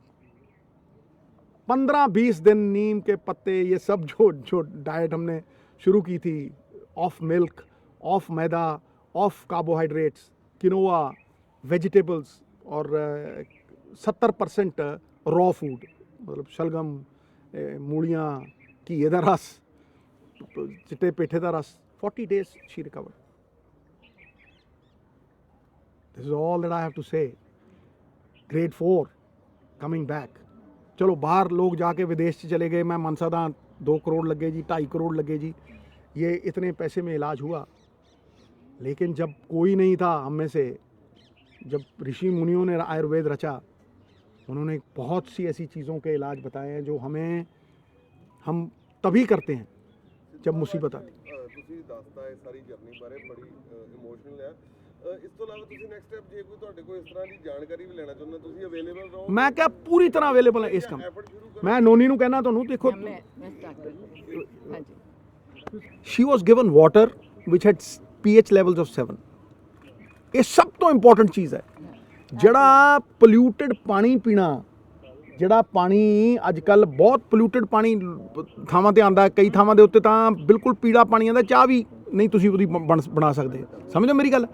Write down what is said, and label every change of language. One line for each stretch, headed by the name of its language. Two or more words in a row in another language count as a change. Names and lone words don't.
Hindi: 15-20 दिन नीम के पत्ते, ये सब जो डाइट हमने शुरू की थी,
English: off milk,
Hindi: ऑफ मैदा,
English: off carbohydrates,
Hindi: किनोआ, वेजिटेबल्स और 70%
English: raw food,
Hindi: मतलब शलगम,
Punjabi: ਮੂਲੀਆਂ, ਘੀਏ ਦਾ ਰਸ, ਚਿੱਟੇ ਪੇਠੇ ਦਾ ਰਸ।
English: 40 days she recovered. This is all that I have to say. Grade 4 coming back.
Hindi: चलो बाहर लोग जाके विदेश से चले गए, मैं मनसादा 2 करोड़ लगे जी, 2.5 करोड़ लगे जी, ये इतने पैसे में इलाज हुआ। लेकिन जब कोई नहीं था हम में से, जब ऋषि मुनियों ने आयुर्वेद रचा, उन्होंने बहुत सी ऐसी चीज़ों के इलाज बताए हैं जो हम तभी करते हैं जब मुसीबत आती।
Punjabi: ਤੁਸੀਂ ਦੱਸਦਾ ਹੈ ਸਾਰੀ ਜਰਨੀ ਬਾਰੇ, ਬੜੀ ਇਮੋਸ਼ਨਲ ਹੈ। ਇਸ ਤੋਂ ਇਲਾਵਾ ਤੁਸੀਂ
English: next step
Punjabi: ਜੇ ਕੋਈ ਤੁਹਾਡੇ ਕੋਲ ਇਸ ਤਰ੍ਹਾਂ ਦੀ ਜਾਣਕਾਰੀ ਵੀ ਲੈਣਾ ਚਾਹੁੰਦਾ, ਤੁਸੀਂ ਅਵੇਲੇਬਲ ਰਹੋ। ਮੈਂ ਕਿਹਾ ਪੂਰੀ ਤਰ੍ਹਾਂ ਅਵੇਲੇਬਲ ਹੈ ਇਸ ਕੰਮ। ਮੈਂ ਨੋਨੀ ਨੂੰ ਕਹਿਣਾ ਤੁਹਾਨੂੰ, ਦੇਖੋ
English: she was given water which had pH levels of 7।
Punjabi: ਇਹ ਸਭ ਤੋਂ ਇੰਪੋਰਟੈਂਟ ਚੀਜ਼ ਹੈ। ਜਿਹੜਾ ਪੋਲਿਊਟਡ ਪਾਣੀ ਪੀਣਾ, ਜਿਹੜਾ ਪਾਣੀ ਅੱਜ ਕੱਲ ਬਹੁਤ ਪੋਲਿਊਟਡ ਪਾਣੀ ਥਾਵਾਂ ਤੇ ਆਂਦਾ, ਕਈ ਥਾਵਾਂ ਦੇ ਉੱਤੇ ਤਾਂ ਬਿਲਕੁਲ ਪੀਲਾ ਪਾਣੀ ਆਂਦਾ, ਚਾਹ ਵੀ ਨਹੀਂ ਤੁਸੀਂ ਉਹਦੀ ਬਣਾ ਸਕਦੇ। ਸਮਝੋ ਮੇਰੀ ਗੱਲ।